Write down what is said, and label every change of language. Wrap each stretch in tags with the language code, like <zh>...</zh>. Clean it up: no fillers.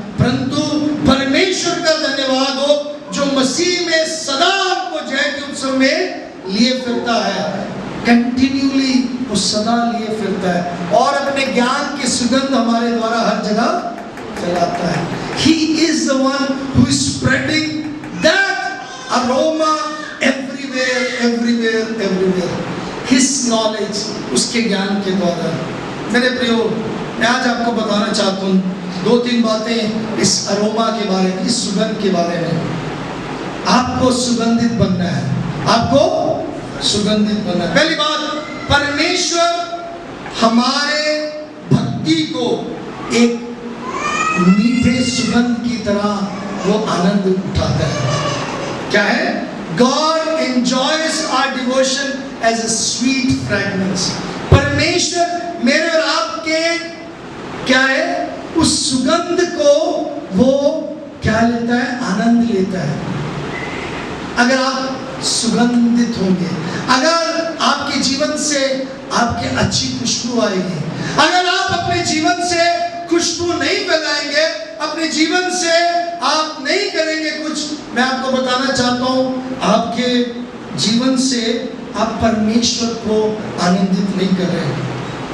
<hi>परंतु परमेश्वर का धन्यवाद हो जो मसीह में सदा आपको जय के उत्सव में लिए फिरता है, कंटिन्यूली वो सदा लिए फिरता है और अपने ज्ञान की सुगंध हमारे द्वारा हर जगह फैलाता है।</hi> <en>He is the one who is spreading that aroma everywhere, everywhere, everywhere. His knowledge,</en> <hi>उसके ज्ञान के द्वारा। मेरे प्रियो, मैं आज आपको बताना चाहता हूँ 2-3 बातें इस अरोमा के बारे में, इस सुगंध के बारे में। आपको सुगंधित बनना है, आपको सुगंधित बनना है। पहली बात, परमेश्वर हमारे भक्ति को एक मीठे सुगंध की तरह वो आनंद उठाता है। क्या है?</hi> <en>God enjoys our devotion as a sweet fragrance.</en> <hi>परमेश्वर मेरे और आपके क्या है? उस सुगंध को वो क्या लेता है? आनंद लेता है। अगर आप सुगंधित होंगे, अगर आपके जीवन से आपके अच्छी खुशबू आएगी, अगर आप अपने जीवन से खुशबू नहीं फैलाएंगे, अपने जीवन से आप नहीं करेंगे कुछ, मैं आपको बताना चाहता हूँ आपके जीवन से आप परमेश्वर को आनंदित नहीं कर रहे हैं।</hi>